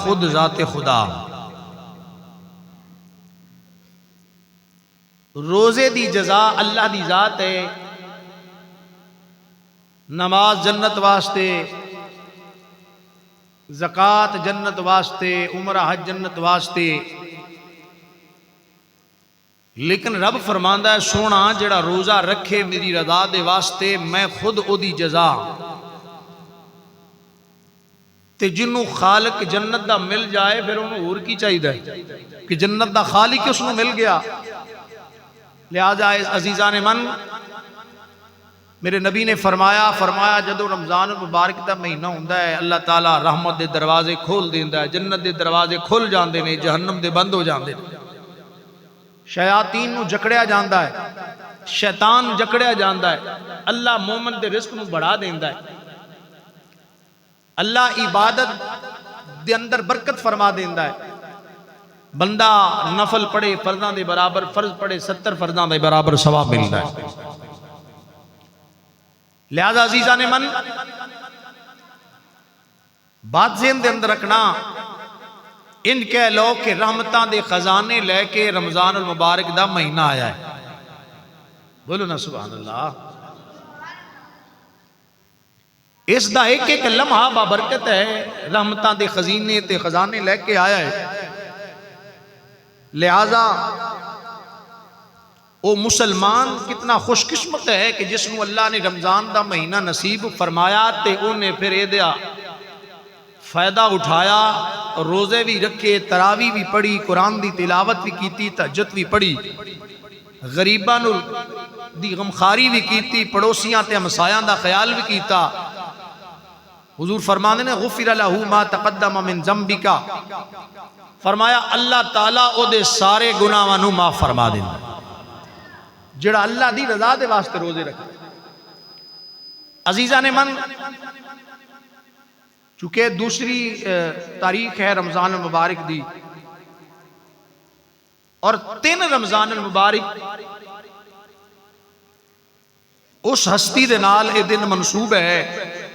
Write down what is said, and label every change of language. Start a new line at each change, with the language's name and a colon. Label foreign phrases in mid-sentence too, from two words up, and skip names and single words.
Punjabi: خود ذات خدا۔ روزے دی جزا اللہ دی ذات ہے، نماز جنت واسطے، زکوٰۃ جنت واسطے، عمرہ حج جنت واسطے، لیکن رب فرماندا ہے سونا جڑا روزہ رکھے میری رضا دے واسطے میں خود او دی جزا، تے جنوں خالق جنت دا مل جائے پھر انہوں اور کی چاہیے کہ جنت دا خالق اس نوں مل گیا۔ لہذا عزیزان من، میرے نبی نے فرمایا جدو رمضان المبارک دا مہینہ ہوندا ہے اللہ تعالیٰ رحمت دے دروازے کھول دیندا ہے، جنت دے دروازے کھل جاندے نے، جہنم دے بند ہو جاندے نے، شیاطین نو جکڑیا جاندا ہے، شیطان جکڑیا جاندا ہے، اللہ مومن دے رزق نو بڑھا دیندا ہے، اللہ عبادت دے اندر برکت فرما دیندا ہے، بندہ نفل پڑھے فرضاں دے برابر، فرض پڑھے 70 فرضاں دے برابر ثواب ملدا ہے۔ لہذا عزیزان من، بات ذہن دے اندر رکھنا، ان کہہ لو کہ رحمتاں دے خزانے لے کے رمضان المبارک دا مہینہ آیا ہے، بولو نا
Arabic: سبحان اللہ۔
Punjabi: اس دا ایک ایک لمحہ بابرکت ہے، رحمتاں دے خزینے تے خزانے لے کے آیا ہے۔ لہذا وہ مسلمان کتنا خوش قسمت ہے کہ جس نو اللہ نے رمضان دا مہینہ نصیب فرمایا تے انہیں پھر اے دیا فائدہ اٹھایا، روزے بھی رکھے، تراویح بھی پڑھی، قرآن دی تلاوت بھی کیتی، تہجد بھی پڑھی، غریباں نو دی غمخاری بھی کیتی، پڑوسیاں تے ہمسایاں دا خیال بھی کیتا۔ حضور فرمانے نے
Arabic: غفر لہ ما تقدم من ذنبک،
Punjabi: فرمایا اللہ تعالیٰ او دے سارے گناہاں نو معاف فرما دیندا جڑا اللہ دی رضا دے واسطے روزے رکھے۔ عزیزان من، چونکہ دوسری تاریخ ہے رمضان المبارک دی، اور 3 رمضان المبارک اس ہستی دے نال اے دن منسوب ہے